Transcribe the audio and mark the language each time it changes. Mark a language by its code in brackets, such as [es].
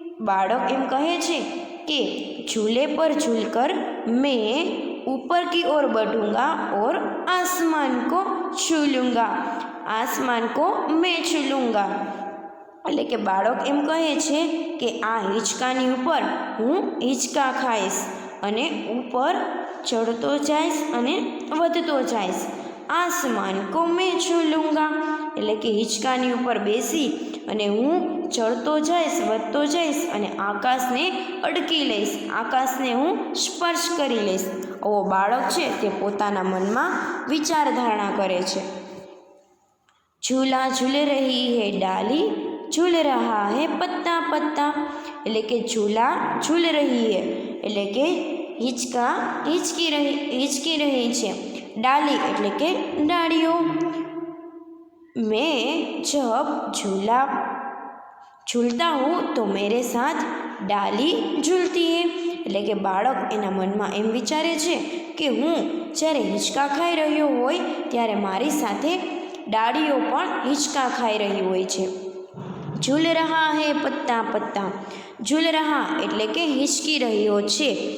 [gu] બાળક એમ કહે છે કે [hi] झूले पर झूलकर मैं ऊपर की ओर बढ़ूंगा और आसमान को छू लूंगा, आसमान को मैं छू लूंगा. [gu] એટલે કે બાળક એમ કહે છે કે આ હિંચકાની ઉપર હું હિંચકા ખાઈશ અને ઉપર ચડતો જઈશ અને વધતો જઈશ. [hi] આસમાન કો મેં છૂ લૂંગા [gu] એટલે કે હિંચકાની ઉપર બેસી અને હું ચડતો જઈશ, વધતો જઈશ અને આકાશને અડકી લઈશ, આકાશને હું સ્પર્શ કરી લઈશ. આવો બાળક છે તે પોતાના મનમાં વિચાર ધારણા કરે છે. [hi] ઝૂલા ઝૂલ રહી હૈ ડાલી, ઝૂલ રહા હૈ પત્તા પત્તા. [gu] એટલે કે [hi] ઝૂલા ઝૂલ રહી હૈ [gu] એટલે કે હિંચકા હિંચકી રહી છે. ડાલી એટલે કે ડાળીઓ. [hi] मैं जब झूलता हूँ तो मेरे साथ डाली झूलती है. [gu] એટલે કે બાળક એના મનમાં એમ વિચારે છે કે હું જ્યારે હિંચકા ખાઈ રહ્યો હોય ત્યારે મારી સાથે ડાળીઓ પણ હિંચકા ખાઈ રહી હોય છે. [hi] ઝૂલ રહા હૈ પત્તા પત્તા. [gu] ઝૂલ રહા એટલે કે હિંચકી રહ્યો છે.